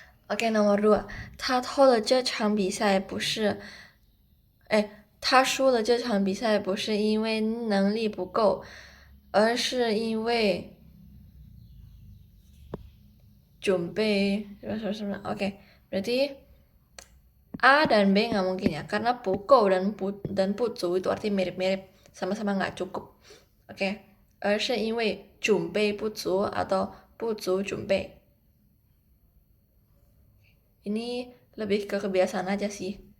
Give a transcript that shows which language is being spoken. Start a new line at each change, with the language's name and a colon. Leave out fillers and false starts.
Indonesian: Oke, nomor 2,
Chinese: 他偷了这场比赛不是他输了这场比赛不是因为能力不够，而是因为准备什么.
Indonesian: Oke, berarti A dan B nggak mungkin ya, karena 不够 dan 不足 itu arti mirip-mirip, sama-sama nggak cukup.
Chinese: Oke, 而是因为准备不足 atau 不足准备.
Indonesian: Ini lebih ke kebiasaan aja sih.